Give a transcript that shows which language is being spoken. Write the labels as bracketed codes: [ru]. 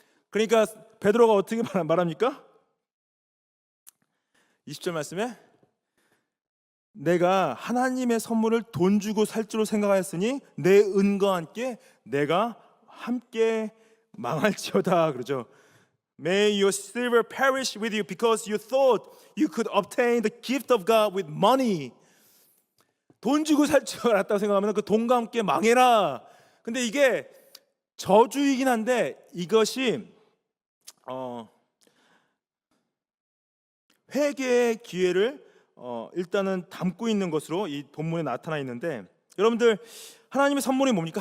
[ko] 그러니까 베드로가 어떻게 말합니까? 20절 말씀에 내가 하나님의 선물을 돈 주고 살 줄로 생각하였으니 내 은과 함께 내가 함께 망할지어다 그러죠. [en] May your silver perish with you because you thought you could obtain the gift of God with money. [ko] 돈 주고 살 줄 알았다고 생각하면 그 돈과 함께 망해라. 근데 이게 저주이긴 한데 이것이 회개의 기회를 일단은 담고 있는 것으로 이 본문에 나타나 있는데, 여러분들 하나님의 선물이 뭡니까?